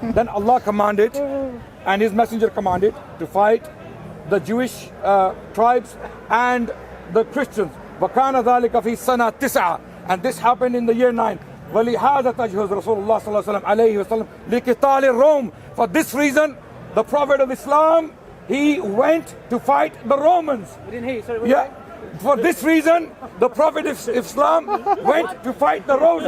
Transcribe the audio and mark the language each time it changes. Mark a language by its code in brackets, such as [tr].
[en] Then Allah commanded and His Messenger commanded to fight the Jewish tribes and the Christians. [ar] وكان ذلك في سنة 9. [en] And this happened in the year 9. [ar] ولهذا تجهز رسول الله صلى الله عليه وسلم لقتال الروم. [en] For this reason, the Prophet of Islam, he went to fight the Romans. Yeah. For this reason, the Prophet of Islam went to fight the Romans.